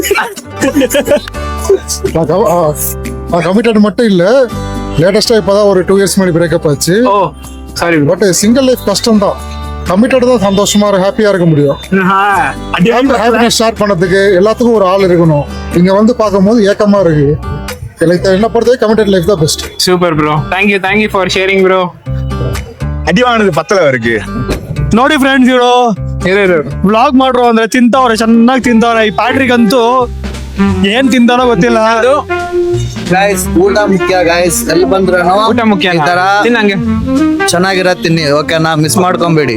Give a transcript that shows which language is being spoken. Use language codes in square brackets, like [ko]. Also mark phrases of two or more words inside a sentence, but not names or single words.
[ta] கமிட்டட் மட்டும் இல்ல, லேட்டஸ்டா இப்பதான் ஒரு 2 இயர்ஸ் முன்னாடி பிரேக்கப் ஆச்சு. [en] oh sorry bro. but single life [ta] கஷ்டம் தான். கமிட்டட் தான் சந்தோஷமா ஹாப்பியா இருக்க முடியும். [en] happiness share [ta] பண்ணதுக்கு எல்லாத்துக்கும் ஒரு ஆள் இருக்கணும். இங்க வந்து பார்க்கும்போது ஏக்கமா இருக்கு. என்ன பொறுத்தவரை [en] committed life [ta] தான் பெஸ்ட். [en] super bro, thank you for sharing bro. [kn] ಅಡಿವಾನದು ಪತ್ತಲ ಅವರಿಗೆ. ನೋಡಿ ಫ್ರೆಂಡ್ಸ್, ಇವರು ವ್ಲಾಗ್ ಮಾಡ್ರು ಅಂದ್ರೆ ತಿಂತವ್ರೆ, ಚೆನ್ನಾಗಿ ತಿಂತವ್ರೆ. ಈ ಪ್ಯಾಟ್ರಿಕ್ ಅಂತೂ ಏನ್ ತಿಂತಾನೋ ಗೊತ್ತಿಲ್ಲ. ಗಾಯ್ಸ್ ಊಟ ಮುಖ್ಯ ಗಾಯ್ಸ್. ಎಲ್ಲಿ ಬಂದ್ರು ಊಟ ಮುಖ್ಯ. ಈ ತರ ತಿನ್ನಂಗೆ ಚೆನ್ನಾಗಿರೋ ತಿನ್ನಿ, ಓಕೆನಾ? ಮಿಸ್ ಮಾಡ್ಕೊಂಬೇಡಿ.